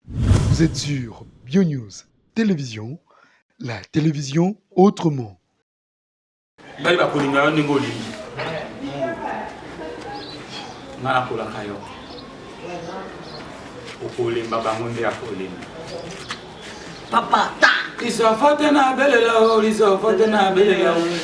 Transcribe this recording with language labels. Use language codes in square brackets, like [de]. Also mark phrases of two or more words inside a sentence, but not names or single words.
[fr] Vous êtes sur Bio News Télévision, la télévision autrement. [ln] Ngai bakolinga yo ndenge olingi. Nga nakolaka yo. Okolemba bango nde akolemba. Papa, ta! Lisofote na belela o, lisofote na belela o.